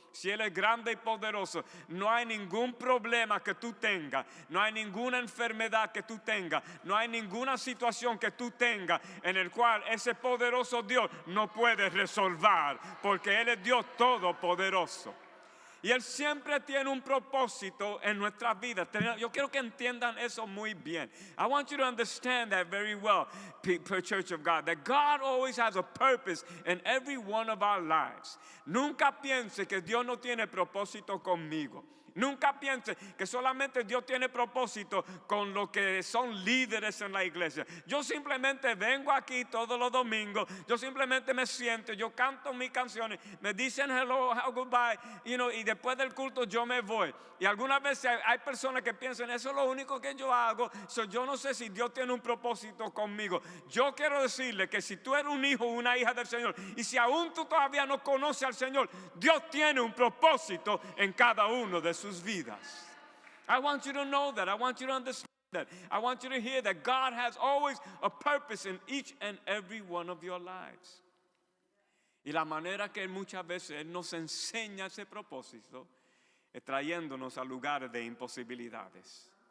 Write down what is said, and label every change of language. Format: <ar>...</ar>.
<es>Si Él es grande y poderoso, no hay ningún problema que tú tengas, no hay ninguna enfermedad que tú tengas, no hay ninguna situación que tú tengas en el cual ese poderoso Dios no puede resolver, porque Él es Dios todopoderoso. Y Él siempre tiene un propósito en nuestras vidas. Yo quiero que entiendan eso muy bien.</es> <en>I want you to understand that very well, Church of God, that God always has a purpose in every one of our lives.</en> <es>Nunca piense que Dios no tiene propósito conmigo. Nunca piense que solamente Dios tiene propósito con los que son líderes en la iglesia. Yo simplemente vengo aquí todos los domingos, yo simplemente me siento, yo canto mis canciones, me dicen hello, goodbye, y después del culto yo me voy. Y algunas veces hay personas que piensan, eso es lo único que yo hago, yo no sé si Dios tiene un propósito conmigo. Yo quiero decirle que si tú eres un hijo o una hija del Señor, y si aún tú todavía no conoces al Señor, Dios tiene un propósito en cada uno de sus vidas.</es> <en>I want you to know that. I want you to understand that. I want you to hear that God has always a purpose in each and every one of your lives.</en> <es>Y la manera que muchas veces Él nos enseña ese propósito es trayéndonos a lugares de imposibilidades.</es>